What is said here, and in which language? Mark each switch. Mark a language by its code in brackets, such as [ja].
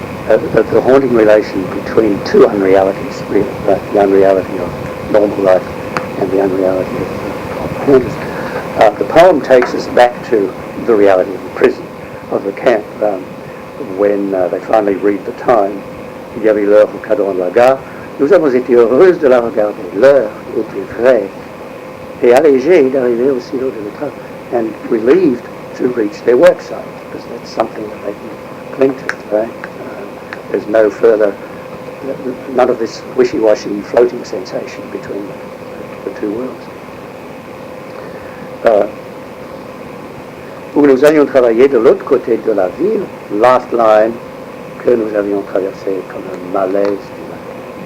[en] The haunting relation between two unrealities, really, the unreality of normal life and the unreality of haunters. The poem takes us back to the reality of the prison, of the camp, when they finally read the time. [fr] Il y avait l'heure au cadran de la gare. Nous avons été heureuses de la regarder. L'heure était vraie et allégée d'arriver au silo de l'état, [en] and relieved to reach their work site, because that's something that they can cling to, right? There's no further, none of this wishy-washy floating sensation between the two worlds. [fr] Où nous allions travailler de l'autre côté de la ville, [en] last line, [fr] que nous avions traversé comme un malaise du matin.